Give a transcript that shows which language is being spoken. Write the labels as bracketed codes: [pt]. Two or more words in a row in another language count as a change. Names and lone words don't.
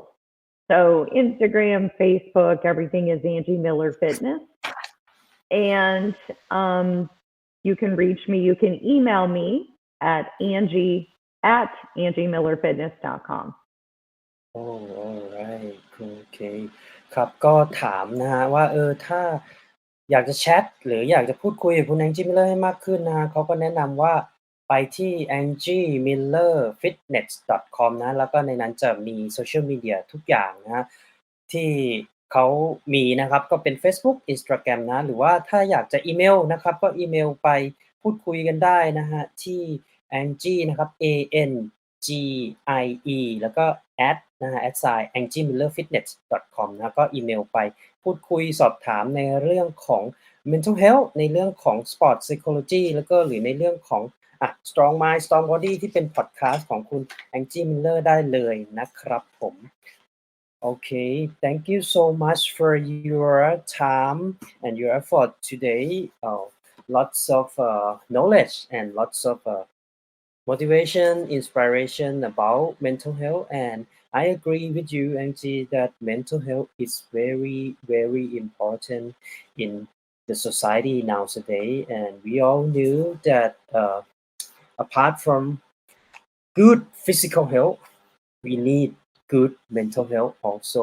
[en] So Instagram, Facebook, everything is Angie Miller Fitness. And you can reach me. You can email me at angie@angiemillerfitness.com. Oh alright [th] โอเคครับก็ถามนะฮะว่าถ้าอยากจะแชตหรืออยากจะพูดคุยกับคุณ Angie Miller ให้มากขึ้นนะฮะเขาก็แนะนำว่าไปที่ angiemillerfitness.com นะแล้วก็ในนั้นจะมี [en] social media [th] ทุกอย่างนะฮะที่เขามีนะครับก็เป็นเฟซบุ๊ก Instagram นะหรือว่าถ้าอยากจะอีเมลนะครับก็อีเมลไปพูดคุยกันได้นะฮะที่ Angie นะครับ ANGIE แล้วก็นะฮะ @angiemillerfitness.com นะก็อีเมลไปพูดคุยสอบถามในเรื่องของ [en] mental health [th] ในเรื่องของ [en] sport psychology [th] แล้วก็หรือในเรื่องของ [en] strong mind strong body [th] ที่เป็นพอดคาสต์ของคุณ Angie Miller ได้เลยนะครับผม [en] Okay, thank you so much for your time and your effort today. Lots of knowledge and lots of motivation, inspiration about mental health, and I agree with you, Angie, that mental health is very, very important in the society nowadays, and we all knew that apart from good physical health, we need good mental health also.